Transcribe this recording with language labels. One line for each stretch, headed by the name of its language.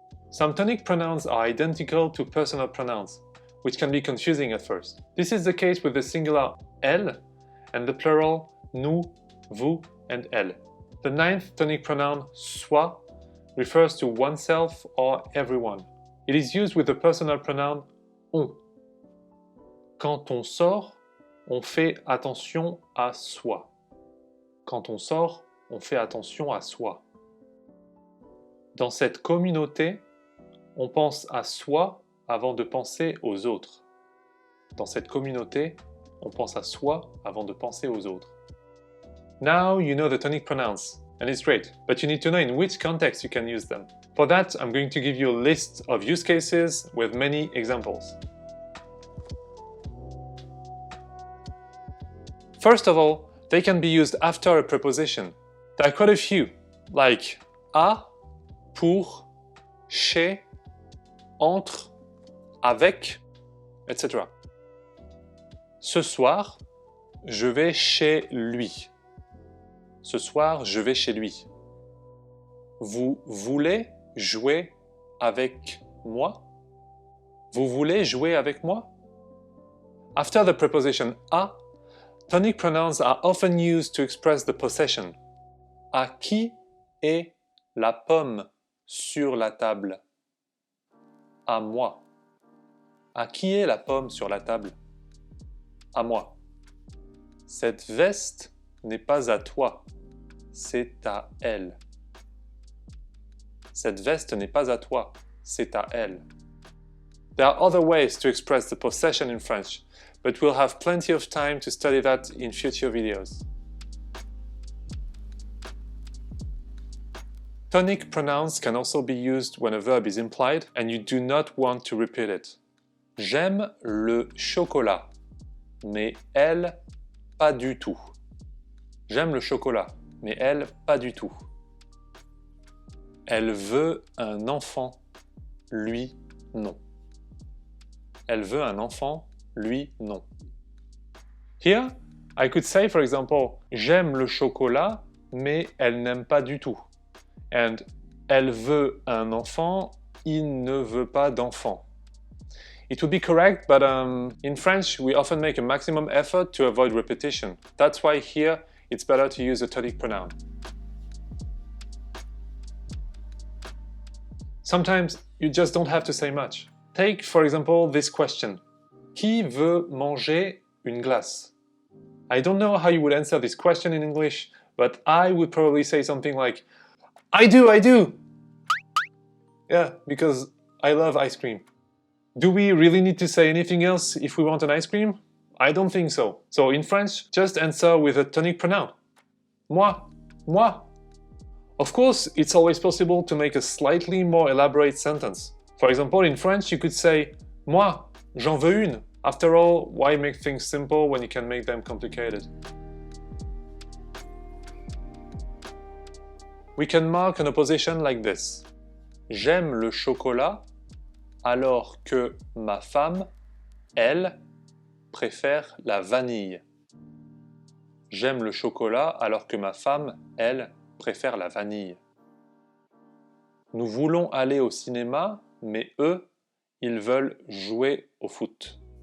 English: Some tonic pronouns are identical to personal pronouns, which can be confusing at first. This is the case with the singular elle and the plural nous, vous, and elle. The 9th tonic pronoun soi refers to oneself or everyone. It is used with the personal pronoun on.
French: Quand on sort, on fait attention à soi. Quand on sort, on fait attention à soi. Dans cette communauté, on pense à soi avant de penser aux autres. Dans cette communauté, on pense à soi avant de penser aux autres.
English: Now you know the tonic pronouns, and it's great, but you need to know in which context you can use them. For that, I'm going to give you a list of use cases with many examples. First of all, they can be used after a preposition. There are quite a few, like à, pour, chez, entre, avec, etc.
French: Ce soir, je vais chez lui. Ce soir, je vais chez lui. Vous voulez jouer avec moi? Vous voulez jouer avec moi?
English: After the preposition à, tonic pronouns are often used to express the possession.
French: À qui est la pomme sur la table? À moi. À qui est la pomme sur la table? À moi. Cette veste n'est pas à toi, c'est à elle. Cette veste n'est pas à toi, c'est à elle.
English: There are other ways to express the possession in French, but we'll have plenty of time to study that in future videos. Tonic pronouns can also be used when a verb is implied and you do not want to repeat it.
French: J'aime le chocolat, mais elle, pas du tout. J'aime le chocolat, mais elle, pas du tout. Elle veut un enfant, lui, non. Elle veut un enfant, lui, non.
English: Here, I could say, for example,
French: j'aime le chocolat, mais elle n'aime pas du tout. And elle veut un enfant, il ne veut pas d'enfant.
English: It would be correct, but in French, we often make a maximum effort to avoid repetition. That's why here, it's better to use a tonic pronoun. Sometimes, you just don't have to say much. Take, for example, this question.
French: Qui veut manger une glace?
English: I don't know how you would answer this question in English, but I would probably say something like, I do! Yeah, because I love ice cream. Do we really need to say anything else if we want an ice cream? I don't think so. So in French, just answer with a tonic pronoun. Moi, moi. Of course, it's always possible to make a slightly more elaborate sentence. For example, in French, you could say,
French: moi, j'en veux une.
English: After all, why make things simple when you can make them complicated? We can mark an opposition like this.
French: J'aime le chocolat alors que ma femme, elle, préfère la vanille. J'aime le chocolat alors que ma femme, elle, préfère la vanille. Nous voulons aller au cinéma, mais eux, ils veulent jouer au foot.